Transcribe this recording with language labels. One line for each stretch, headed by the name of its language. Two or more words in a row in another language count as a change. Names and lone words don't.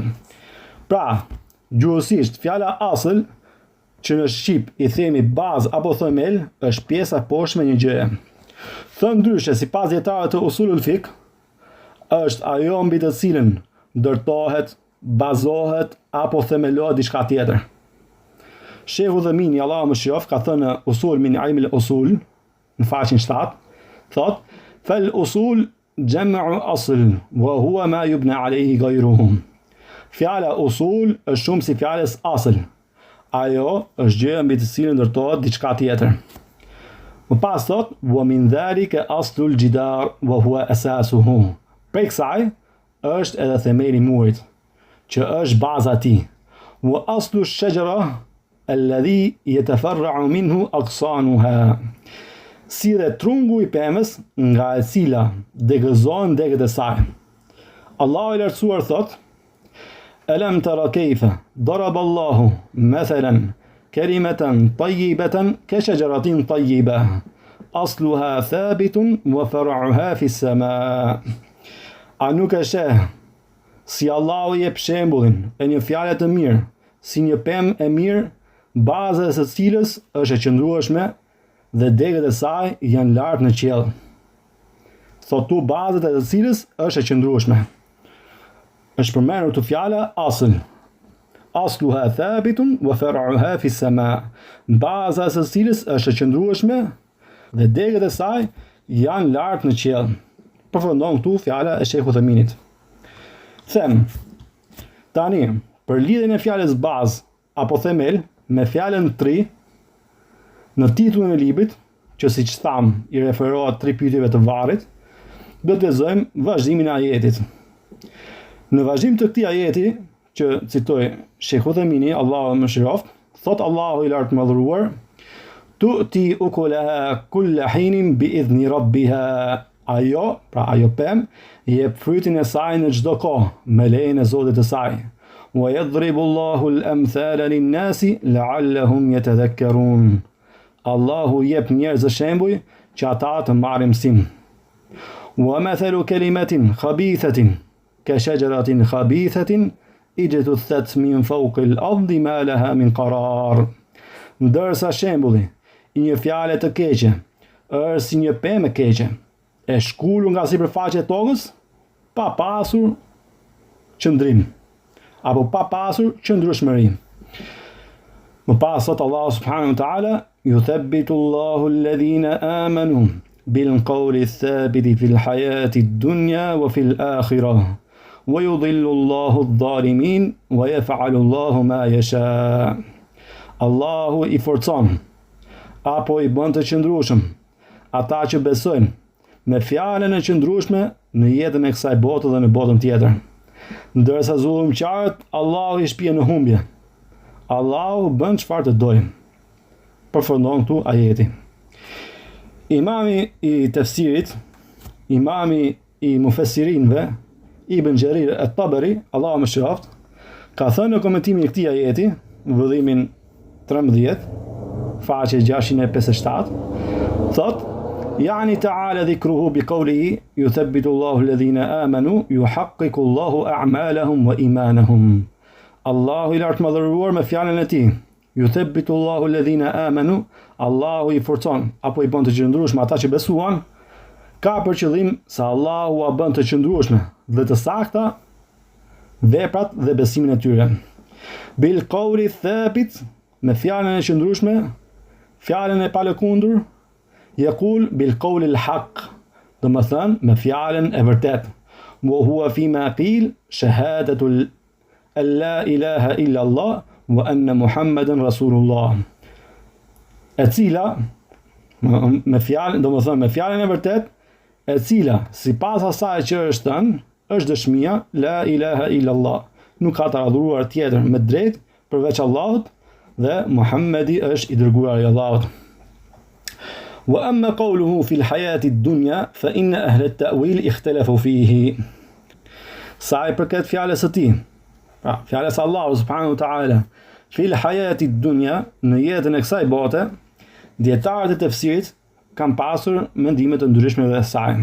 Albanian: Pra, gjuhësisht fjala asl që në shqip i themi bazë apo themel është pjesa poshtme e një gjëje. Thënë ndryshe, sipas dietarëve të
Arabic: أصول الفقه,
Albanian: është ajo mbi të cilën ndërtohet, bazohet apo themelohet diçka tjetër. Shehu Dhemini, Allahu mëshiroft, ka thënë në Usul min ilm al-usul, në faqen 7, thot:
Arabic: "فالأصول جمع أصل، وهو ما يبنى عليه غيره."
Albanian: Fjala usul është shumë si fjalës asl. Ajo është gjëja mbi të cilën ndërtohet diçka tjetër. Më pas thot:
Arabic: "ومن ذلك أصل الجدار وهو أساسه."
Albanian: Prej kësaj është edhe themeli i murit, që është baza e tij.
Arabic: "وأصل الشجرة الذي يتفرع منه أغصانها."
Albanian: Si dhe trungu i pemës nga e cila degëzohen degët e saj. Allahu i lartësuar thot:
Arabic: "ألم تر كيف ضرب الله مثلا كلمة طيبة كشجرة طيبة أصلها ثابت وفرعها في السماء."
Albanian: A nuk e sheh si Allahu jep shembullin e një fjale të mirë, si një pemë e mirë, baza e së cilës është e qëndrueshme dhe degët e saj janë lart në qiell. Thotu bazat e të cilës është e qëndrueshme. Është përmendur të fjala asl.
Arabic: أصلها ثابت وفرعها في السماء.
Albanian: Baza e së cilës është e qëndrueshme dhe degët e saj janë lart në qiell. Përfundon këtu fjala e Shehut Theminit. Them, tani, për lidhjen e fjalës bazë apo themel me fjalën tri, në titullin e librit, që siç tham i referohet 3 pyetjeve të varrit, do të lexojmë vazhdimin e ajetit. Në vazhdim të këtij ajeti, që citoi Shehu Themini, Allahu mëshiroft, thot Allahu i lartë madhëruar:
Arabic: "تؤتي أكلها كل حين بإذن ربها."
Albanian: Ajo, pra ajo pemë, jep frytin e saj në çdo kohë, me lejen e Zotit të saj.
Arabic: "ويضرب الله الأمثال للناس لعلهم يتذكرون."
Albanian: Allahu jep njerëzve shembuj që ata të marrin mësim.
Arabic: "ومثل كلمة خبيثة كشجرة خبيثة اجتثت من فوق الأرض ما لها من قرار."
Albanian: Ndërsa shembulli i një fjale të keqe është si një pemë e keqe, e shkulur nga sipërfaqja e tokës, pa pasur qëndrim, apo pa pasur qëndrueshmëri. Më pas thot Allahu
Arabic: سبحانه وتعالى يثبت الله الذين آمنوا بالقول الثابت في الحياة الدنيا وفي الآخرة ويضل الله الظالمين ويفعل الله ما يشاء."
Albanian: Allahu i forcon apo i bën të qëndrueshëm ata që besojnë me fjalën e qëndrueshme në jetën e kësaj bote dhe në botën tjetër. Ndërsa zullumqtarët Allahu i shpije në humbje. Allahu bën çfarë të dojë. Përfundon këtu ajeti. Imami i tefsirit, imami i mufesirinve, Ibn Jarir at-Tabari, Allahu mëshiroft, ka thënë në komentimin e këtij ajeti, vëllimin 13, faqe 657, thot:
Arabic: "يعني تعالى ذكره بقوله يثبت الله الذين آمنوا يحقق الله أعمالهم وإيمانهم."
Albanian: Allahu i lartë madhëruar me fjalën e tij,
Arabic: يثبت الله الذين آمنوا,
Albanian: Allahu i forcon apo i bën të qëndrueshme ata që besuan, ka për qëllim se Allahu a bën të qëndrueshme dhe të sakta veprat dhe besimin e tyre.
Arabic: بالقول الثابت,
Albanian: me fjalën e qëndrueshme, fjalën e palëkundur,
Arabic: يقول بالقول الحق,
Albanian: do të thënë me fjalën e vërtet.
Arabic: وهو فيما قيل شهادة لا إله إلا الله وأن محمدا رسول الله.
Albanian: E cila me fjalën, do të thënë me fjalën e vërtet, e cila sipas asaj që është thënë, është dëshmia
Arabic: لا إله إلا الله.
Albanian: Nuk ka të adhuruar tjetër me drejt përveç Allahut dhe Muhammedi është i dërguari i Allahut.
Arabic: وأما قوله في الحياة الدنيا فإن أهل التأويل اختلفوا فيه.
Albanian: Sa i përket fjalës së tij, pra fjalës së Allahut
Arabic: سبحانه وتعالى, في الحياة الدنيا,
Albanian: në jetën e kësaj bote, dietarët e tefsirit kanë pasur mendime të ndryshme dhe saj.